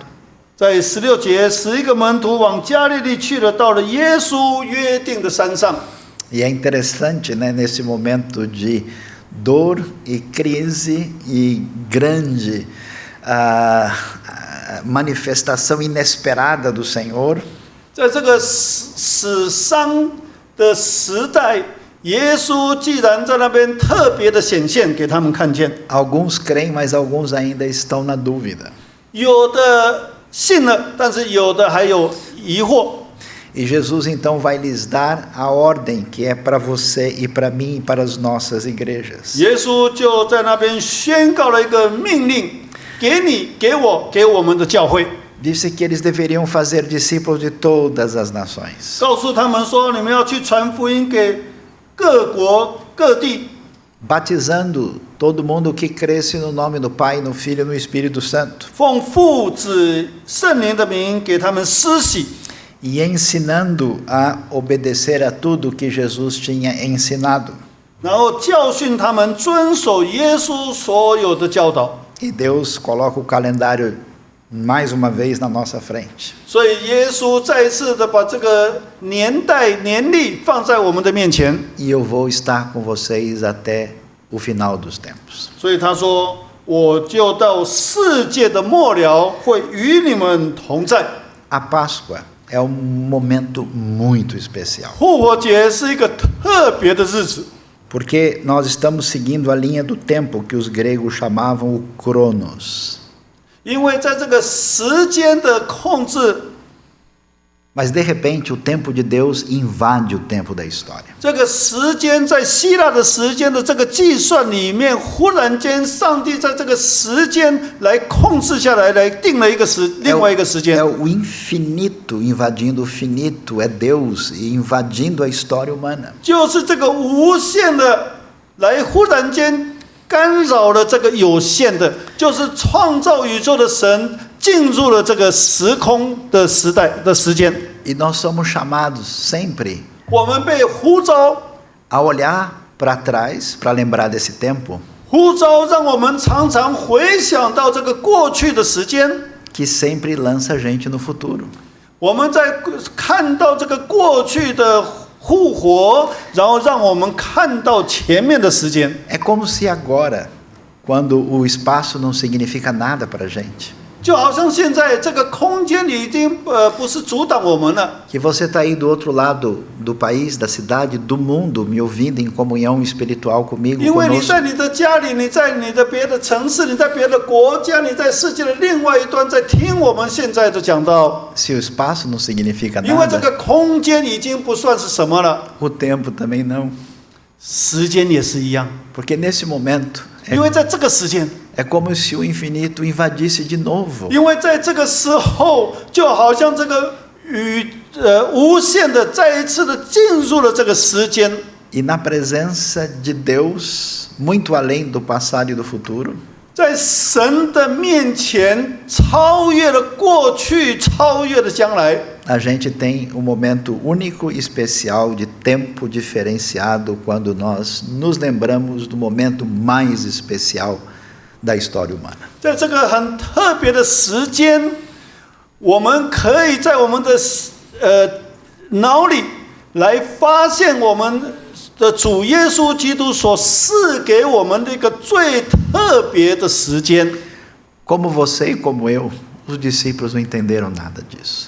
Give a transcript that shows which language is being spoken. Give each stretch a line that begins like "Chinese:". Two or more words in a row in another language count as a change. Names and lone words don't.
Chinese: 在16节，11个门徒往加利利去了，到了耶稣约定的山上。
Portuguese: E é interessante, né, nesse momento de dor e crise e grande manifestação inesperada do Senhor,
Chinese: 在这个死伤的时代，耶稣既然在那边特别的显现给他们看见，
Portuguese: alguns creem, mas alguns ainda estão na dúvida.
Chinese: 有的信了，但是有的还有疑惑。
Portuguese: E Jesus então vai lhes dar a ordem que é para você e para mim e para as nossas igrejas.
Chinese: 耶稣就在那边宣告了一个命令，给你、给我、给我们的教会，
Portuguese: Disse que eles deveriam fazer discípulos de todas as nações,
Chinese: 告诉他们说，你们要去传福音给各国各地，
Portuguese: batizando todo mundo que cresce no nome do Pai, no Filho e no Espírito Santo,
Chinese: 奉父子圣灵的名给他们施洗，
Portuguese: e ensinando a obedecer a tudo que Jesus tinha ensinado.
Chinese: 然后教训他们遵守耶稣所有的教导。
Portuguese: E Deus coloca o calendário mais uma vez na nossa frente.
Chinese: 所以耶稣再一次的把这个年代年历放在我们的面前。
Portuguese: E eu vou estar com vocês até o final dos tempos.
Chinese: 所以他说：“我就到世界的末了，会与你们同在。”
Portuguese: A Páscoa é um momento muito especial,
Chinese: 复活节是一个特别的日子，
Portuguese: porque nós estamos seguindo a linha do tempo que os gregos chamavam o Cronos.
Chinese: 因为在这个时间的控制，
Portuguese: Mas de repente o tempo de Deus invade o tempo da história.
Chinese: 这个时间在希腊的时间的这个计算里面，忽然间上帝在这个时间来控制下来，来定了一个另外一个时间。
Portuguese: É o infinito invadindo o finito, é Deus invadindo a história humana.
Chinese: 就是这个无限的来忽然间干扰了这个有限的，就是创造宇宙的神进入了这个时空的时代的时间。
Portuguese: E nós somos chamados sempre
Chinese: 我们被呼召，
Portuguese: Ao olhar para trás, para lembrar desse tempo,
Chinese: 呼召让我们常常回想到这个过去的时间。
Portuguese: que sempre lança a gente no futuro.
Chinese: 我们在看到这个过去的复活，然后让我们看到前面的时间。
Portuguese: É como se agora, quando o espaço não significa nada para a gente,
Chinese: 就好像现在这个空间已经不是阻挡我们了，
Portuguese: que você está aí do outro lado do país, da cidade, do mundo, me ouvindo em comunhão espiritual comigo,
Chinese: 因为你
Portuguese: conosco.
Chinese: 在你的家里，你在你的别的城市，你在别的国家，你在世界的另外一端在听我们现在的讲道。
Portuguese: Se o espaço não significa
Chinese: 因为这
Portuguese: nada,
Chinese: 个空间已经不算是什么了，
Portuguese: o tempo também não.
Chinese: 时间也是一样。
Portuguese: Porque nesse momento
Chinese: 因为在这个时间，
Portuguese: é como se o infinito invadisse de novo.
Chinese: 因为在这个时候，就好像这个无限的再一次的进入了这个时间。
Portuguese: E na presença de Deus, muito além do passado e do futuro,
Chinese: 在神的面前，超越了过去，超越了将来。
Portuguese: a gente tem um momento único e especial de tempo diferenciado quando nós nos lembramos do momento mais especial da história humana.
Chinese: 在这个很特别的时间，我们可以在我们的脑里来发现我们的主耶稣基督所赐给我们的一个最特别的时间。
Portuguese: Como você e como eu, os discípulos não entenderam nada disso.